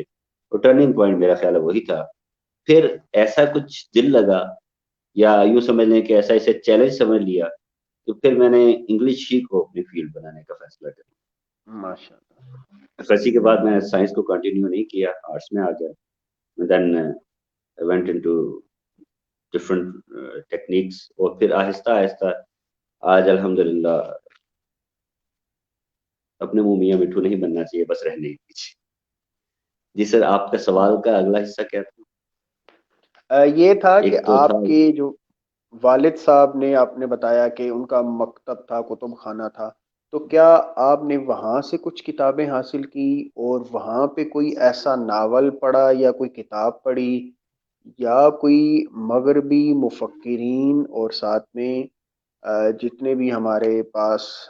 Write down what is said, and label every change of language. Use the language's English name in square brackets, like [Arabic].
[Urdu] اور turning point میرا خیال ہے وہی تھا. پھر ایسا کچھ دل لگا، یا یوں سمجھ لیں کہ ایسا اسے چیلنج سمجھ لیا، تو پھر میں نے انگلش ہی کو اپنی فیلڈ بنانے کا فیصلہ کیا. ماشاء اللہ. FSC کے بعد میں نے سائنس کو کنٹینیو نہیں کیا، آرٹس میں آ گیا. [English] Then I went into different techniques. [Urdu] اور پھر آہستہ آہستہ آج الحمدللہ اپنے منہ میاں مٹھو نہیں بننا چاہیے، بس رہنے ہی دیجیے. جی سر، آپ کا سوال کا اگلا حصہ کیا تھا؟ یہ تھا کہ ایک تو تھا. آپ کے جو والد صاحب نے، آپ نے بتایا کہ ان کا مکتب تھا، کتب خانہ تھا، تو کیا آپ نے وہاں سے کچھ کتابیں حاصل کی اور وہاں پہ کوئی ایسا ناول پڑھا یا کوئی کتاب پڑھی، یا کوئی مغربی مفکرین اور ساتھ میں جتنے بھی ہمارے پاس